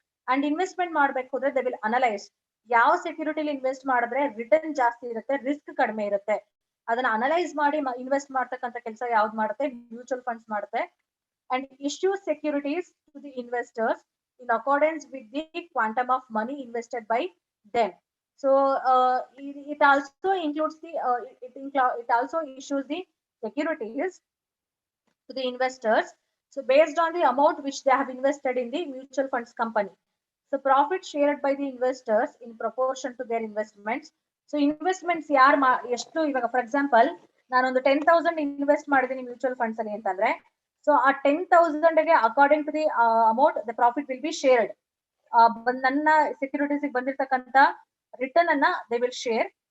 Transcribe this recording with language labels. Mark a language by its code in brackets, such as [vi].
[kn] And investment ಮಾಡ್ಬೇಕು ಅಂದ್ರೆ [en] they will analyse [kn] ಯಾವ ಸೆಕ್ಯೂರಿಟಿಲಿ ಇನ್ವೆಸ್ಟ್ ಮಾಡಿದ್ರೆ ರಿಟರ್ನ್ ಜಾಸ್ತಿ ಇರುತ್ತೆ, ರಿಸ್ಕ್ ಕಡಿಮೆ ಇರುತ್ತೆ, ಅದನ್ನ ಅನಲೈಸ್ ಮಾಡಿ ಇನ್ವೆಸ್ಟ್ ಮಾಡ್ತಕ್ಕಂಥ ಕೆಲಸ ಯಾವ್ದು ಮಾಡುತ್ತೆ, ಮ್ಯೂಚುವಲ್ ಫಂಡ್ಸ್ ಮಾಡುತ್ತೆ. [en] And issue securities to the investors in accordance with the quantum of money invested by them. So it also includes the it also issues the securities to the investors, so based on the amount which they have invested in the mutual funds company. So profit shared by the investors in proportion to their investments. [kn] So investments ಯಾರು ಎಷ್ಟು, ಇವಾಗ for example ನಾನೊಂದು 10,000 invest ಮಾಡಿದೀನಿ mutual funds ಅಲ್ಲಿ ಅಂತಂದ್ರೆ, so ಆ 10,000 ಗೆ [en] According to the amount the profit will be shared. [kn] ನನ್ನ ಸೆಕ್ಯೂರಿಟೀಸ್ ಬಂದಿರ್ತಕ್ಕಂಥ ರಿಟರ್ನ್ ಅನ್ನ [en] They will share.